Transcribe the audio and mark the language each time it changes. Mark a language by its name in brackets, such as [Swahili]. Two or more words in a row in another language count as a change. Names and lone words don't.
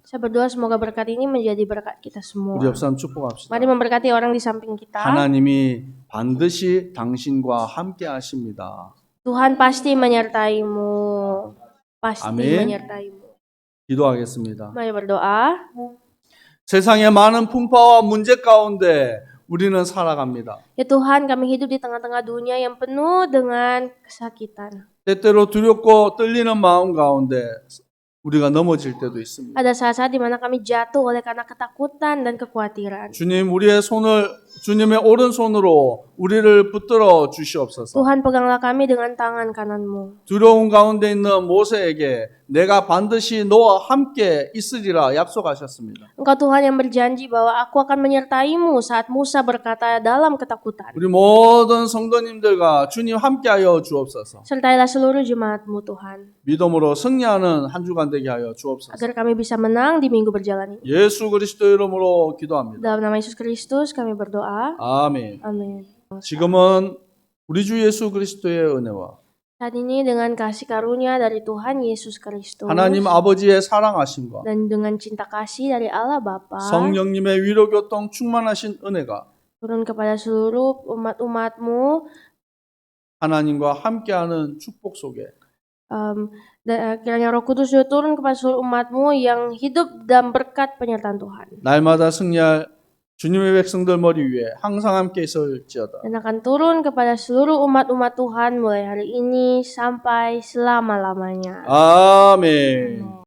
[Indonesian] Saya berdoa semoga berkat ini menjadi berkat kita semua. [Korean] 우리 옆 사람 축복합시다. [Indonesian] Mari memberkati orang di samping kita. [Korean] 하나님이 반드시 당신과 함께 하십니다. [Indonesian] Tuhan pasti menyertaimu. Pasti Amin. menyertaimu. [Korean] 기도하겠습니다. [Indonesian] Mari berdoa. [Korean] 세상의 많은 풍파와 문제 가운데 우리는 살아갑니다. [Indonesian] Ya Tuhan, kami hidup di tengah-tengah dunia yang penuh dengan kesakitan. [Korean] 때때로 두렵고 떨리는 마음 가운데 우리가 넘어질 때도 있습니다. [Indonesian] Ada saat-saat di mana kami jatuh oleh karena ketakutan dan kekhawatiran. [Korean] 주님, 우리의 손을 주님의 오른손으로 우리를 붙들어 주시옵소서. [Indonesian] Tuhan, peganglah kami dengan tangan kananmu. [Korean] 두려움 가운데 있는 모세에게 내가 반드시 너와 함께 있으리라 약속하셨습니다. [Indonesian] Engkau Tuhan yang berjanji bahwa aku akan menyertaimu saat Musa berkata dalam ketakutan. [Korean] 우리 모든 성도님들과 주님 함께하여 주옵소서. [Indonesian] Sertailah seluruh jemaatmu Tuhan. [Korean] 믿음으로 승리하는 한 주간 되게 하여 주옵소서. [Indonesian] Agar kami bisa menang di minggu berjalan ini. [Korean] 예수 그리스도 이름으로 기도합니다. [Indonesian] Dalam nama Yesus Kristus kami berdoa. [Korean] 아멘. [Indonesian] Amin. [Korean] 지금은 우리 주 예수 그리스도의 은혜와 [Indonesian] Saat ini dengan kasih karunia dari Tuhan Yesus Kristus [Korean] 하나님 아버지의 사랑하심과 [Indonesian] dan dengan cinta kasih dari Allah Bapa [Korean] 성령님의 위로교통 충만하신 은혜가 [Indonesian] turun kepada seluruh umat-umatmu, [Korean] 하나님과 함께하는 축복 속에 [Indonesian] kiranya Roh Kudus juga turun kepada seluruh umatmu yang hidup dalam berkat penyertaan Tuhan [Korean] 날마다 승리할 주님의 백성들 머리 위에 항상 함께 있을지어다. [Indonesian] dan akan turun kepada seluruh umat-umat Tuhan mulai hari ini sampai selama-lamanya. [Korean] 아멘.